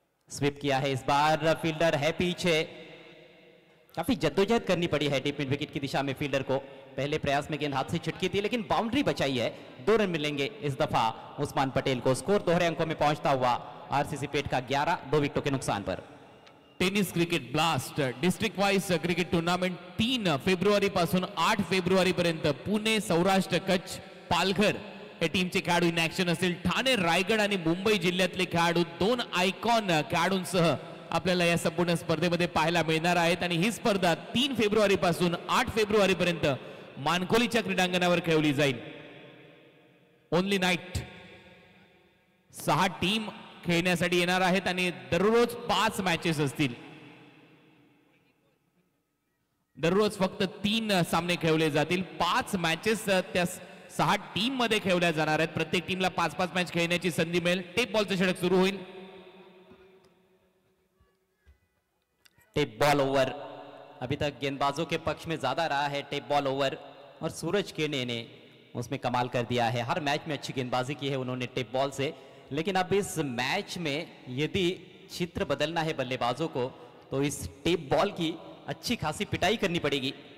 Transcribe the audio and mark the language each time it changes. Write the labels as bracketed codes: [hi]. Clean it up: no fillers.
[hi] SVEEP किया है इस बार. फील्डर है पीछे. काफी जद्दोजहद करनी पड़ी है डीप मिड विकेट की दिशा में फील्डर को. पहले प्रयास में गेंद हाथ से छिटकी थी लेकिन बाउंड्री बचाई है. 2 रन मिलेंगे इस दफा उस्मान पटेल को. स्कोर दोहरे अंकों में पहुंचता हुआ आरसीसी पेट का 11 2 विकेटों के नुकसान पर. [mr] Tennis cricket blast district wise cricket tournament 3 February पासून 8 फेब्रुवारी पर्यंत पुणे, सौराष्ट्र, कच्छ, पालघर हे टीमचे खेळाडू [en] in action [mr] असेल. ठाणे, रायगड आणि मुंबई जिल्ह्यातले खेळाडू 2 आयकॉन खेळाडूंसह आपल्याला या संपूर्ण स्पर्धेमध्ये पाहायला मिळणार आहेत. आणि ही स्पर्धा 3 फेब्रुवारी पासून 8 फेब्रुवारी पर्यंत मानकोलीच्या क्रीडांगणावर खेळवली जाईल. [en] Only night. [mr] 6 टीम खेळण्यासाठी येणार आहेत आणि दररोज 5 मॅचेस असतील. दररोज फक्त 3 सामने खेळवले जातील. 5 मॅचेस त्या 6 टीम मध्ये खेळवल्या जाणार आहेत. प्रत्येक टीमला 5-5 मॅच खेळण्याची संधी मिळेल. टेप बॉलचं षटक सुरू होईल. [hi] टेप बॉल ओवर अभी तक गेंदबाजों के पक्ष में ज्यादा रहा है. टेप बॉल ओवर और सूरज केने ने उसमें कमाल कर दिया है. हर मैच में अच्छी गेंदबाजी की है उन्होंने टेप बॉल से. लेकिन अब इस मैच में यदि चित्र बदलना है बल्लेबाजों को तो इस टेप बॉल की अच्छी खासी पिटाई करनी पड़ेगी.